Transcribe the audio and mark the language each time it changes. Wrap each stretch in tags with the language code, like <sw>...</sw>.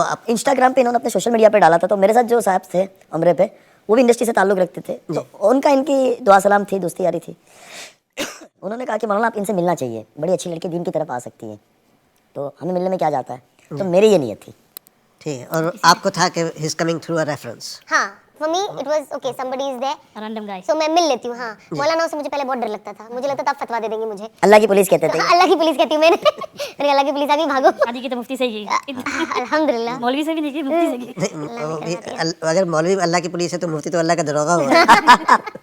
<ur>Instagram پہ انہوں نے اپنے سوشل میڈیا پہ ڈالا تھا. تو میرے ساتھ جو صاحب تھے عمرے پہ, وہ بھی انڈسٹری سے تعلق رکھتے تھے, تو ان کا ان کی دعا سلام تھی, دوستی یاری تھی. انہوں نے کہا کہ مولانا آپ ان سے ملنا چاہیے, بڑی اچھی لڑکی دین کی طرف آ سکتی ہے, تو ہمیں ملنے میں کیا جاتا ہے. تو میری یہ نیت تھی. ٹھیک ہے, اور آپ کو تھا کہ</ur> <en>He is coming through a reference. ہاں, for me it was okay, somebody is there, A random guy.</en> <ur>so میں مل لیتی ہوں. ہاں, مولانا سے مجھے پہلے بہت ڈر لگتا تھا, مجھے لگتا تھا آپ فتوا دے دیں گے مجھے. اللہ کی پولیس کہتے تھے. ہاں, اللہ کی پولیس کہتی ہوں میں نے اللہ کی پولیس آ گئی بھاگو. شادی کی تو مفتی سے ہی کی. الحمدللہ. مولوی سے بھی نہیں کی, مفتی سے کی. اگر مولوی اللہ کی پولیس ہے تو مفتی تو اللہ کا دروغہ ہوا.</ur>